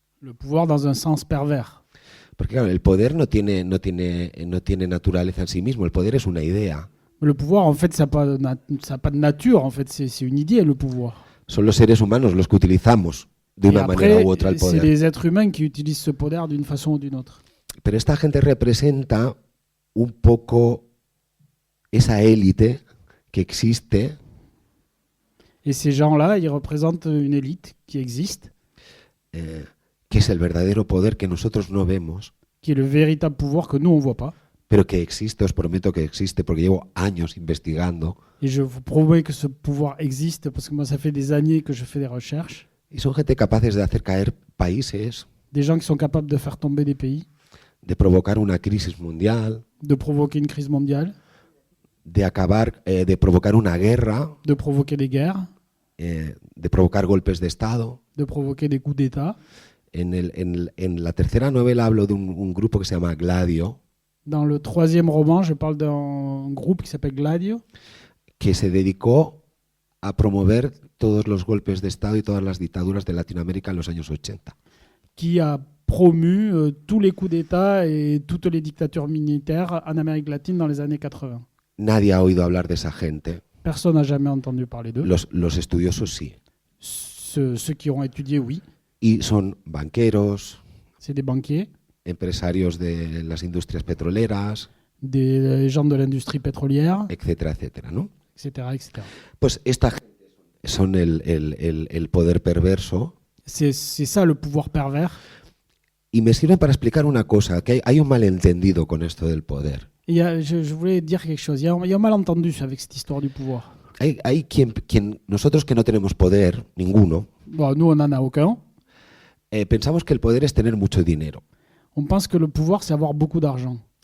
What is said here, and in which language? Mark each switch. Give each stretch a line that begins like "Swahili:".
French: Le pouvoir dans un sens pervers.
Spanish: Porque claro, el poder no tiene naturaleza en sí mismo. El poder es una idea.
French: Le pouvoir, en fait, ça n'a pas de nature. En fait, c'est une idée, le pouvoir.
Spanish: Son los seres humanos los que utilizamos de
French: Et
Spanish: una
French: après,
Spanish: manera u otra el
French: c'est
Spanish: poder.
French: les êtres humains qui utilisent ce poder d'une façon ou d'une autre.
Spanish: Pero esta gente representa un poco esa élite que existe,
French: Et ces gens-là, ils représentent une élite qui existe,
Spanish: que es el verdadero poder que nosotros no vemos,
French: qui est le véritable pouvoir que nous, on ne voit pas.
Spanish: pero que existe, os prometo que existe, porque llevo años investigando.
French: Et je vous promets que ce pouvoir existe parce que moi, ça fait des années que je fais des recherches.
Spanish: Y son gente capaces de hacer caer países,
French: Des gens qui sont capables de faire tomber des pays,
Spanish: de provocar una crisis mundial,
French: de provoquer une crise mondiale,
Spanish: de provocar una guerra,
French: de provoquer des guerres,
Spanish: de provocar golpes de Estado.
French: de provoquer des coups d'État.
Spanish: En la tercera novela hablo de un grupo que se llama Gladio,
French: Dans le troisième roman, je parle d'un groupe qui s'appelle Gladio,
Spanish: que se dedicó a promover todos los golpes de Estado y todas las dictaduras de Latinoamérica en los años 80.
French: qui a promu tous les coups d'État et toutes les dictatures militaires en Amérique latine dans les années 80.
Spanish: Nadie ha oído hablar de esa gente.
French: Personne n'a jamais entendu parler d'eux.
Spanish: Los estudiosos sí.
French: Ceux qui ont étudié, oui.
Spanish: Y son banqueros,
French: C'est des banquiers,
Spanish: empresarios de las industrias petroleras,
French: des gens de l'industrie pétrolière,
Spanish: etcétera, etcétera, ¿no?
French: etc. etc.
Spanish: Pues esta gente son el poder perverso
French: C'est ça le pouvoir pervers.
Spanish: y me sirven para explicar una cosa, que hay un malentendido con esto del poder.
French: Et je voulais dire quelque chose. Il y a un malentendu avec cette histoire du pouvoir.
Spanish: Hay quien nosotros que no tenemos poder, ninguno,
French: Bon, nous, on n'en a aucun.
Spanish: pensamos que el poder es tener mucho dinero,
French: On pense que le pouvoir, c'est avoir beaucoup d'argent.